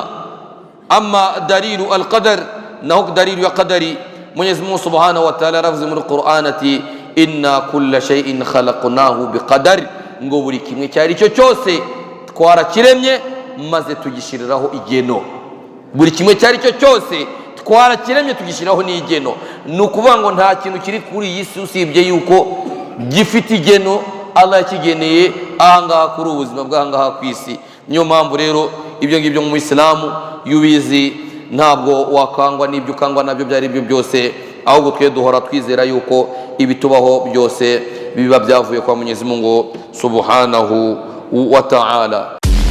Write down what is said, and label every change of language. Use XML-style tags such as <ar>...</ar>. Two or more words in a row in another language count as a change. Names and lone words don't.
<ar>أما دليل القدر,</ar> <rw>naho dalilu ya qadari, Mwenyezi Mungu</rw> <ar>سبحانه وتعالى</ar> <rw>yaravuze muri Qur'an ati</rw> <ar>إنا كل شيء خلقناه بقدر,</ar> <rw>ngo buri kimwe cyari cyo cyose twarakiremye maze tugishiriraho igeno. Buri kimwe cyari cyo cyose twarakiremye tugishiraho n'igeno. Ni ukuvuga ngo nta kintu kiri kuri iyi si usibye yuko gifite igeno Allah yakigeneye ahangaha kuri ubuzima bw'ahangaha ku isi. Niyo mpamvu rero ibyo ngibyo mu Islamu yubizi, ntabwo wakangwa n'ibyo ukangwa nabyo byari byo byose, ahubwo twe duhora twizera yuko ibitubaho byose biba byavuye kwa Mwenyezi Mungu</rw> <ar>سبحانه وتعالى.</ar>